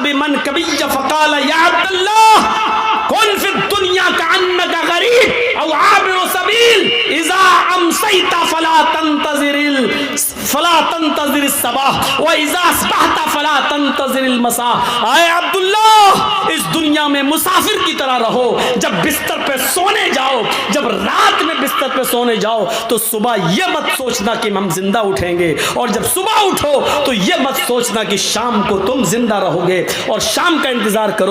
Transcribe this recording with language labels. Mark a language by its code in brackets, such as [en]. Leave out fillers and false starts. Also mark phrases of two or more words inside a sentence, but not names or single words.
[ar] عن النبي فقال يا عبد الله كن في الدنيا كأنك غريب أو عابر سبيل إذا أمسيت فلا تنتظر الصباح وإذا أصبحت فلا تنتظر المساء. [ur] اے عبداللہ، اس دنیا میں مسافر کی طرح رہو. جب بستر پہ سونے جاؤ، جب رات میں بستر پہ سونے جاؤ تو صبح یہ مت سوچنا کہ ہم زندہ اٹھیں گے، اور جب صبح اٹھو تو یہ مت سوچنا کہ شام کو تم زندہ رہو گے اور شام کا انتظار کرو.